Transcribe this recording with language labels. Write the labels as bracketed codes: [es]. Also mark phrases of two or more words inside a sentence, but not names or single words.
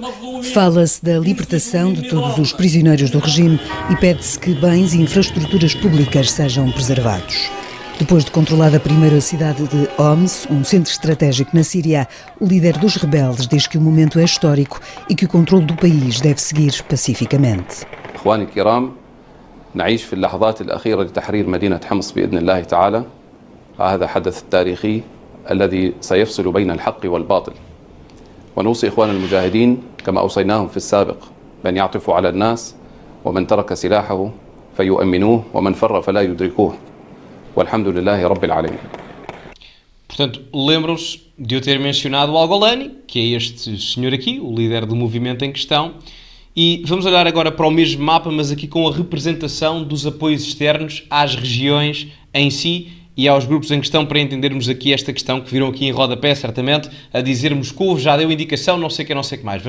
[pt] Fala-se da libertação de todos os prisioneiros do regime e pede-se que bens e infraestruturas públicas sejam preservados. Depois de controlar a primeira cidade de Homs, um centro estratégico na Síria, o líder dos rebeldes diz que o momento é histórico e que o controle do país deve seguir pacificamente. [ar] إخواني الكرام نعيش في اللحظات الأخيرة لتحرير مدينة حمص بإذن الله تعالى. هذا حدث تاريخي الذي سيفصل بين الحق والباطل. ونوصي إخوان المجاهدين كما أوصيناهم في السابق بأن يعطفوا على الناس ومن ترك سلاحه فيؤمنوه ومن فر فلا يدركوه. والحمد لله رب العالمين. [pt] Portanto, lembram-se de eu ter mencionado o Al-Golani, que é este senhor aqui, o líder do movimento em questão, e vamos olhar agora para o mesmo mapa, mas aqui com a representação dos apoios externos às regiões em si e aos grupos em questão, para entendermos aqui esta questão que viram aqui em rodapé, certamente, a dizer Moscou já deu indicação, não sei o que mais.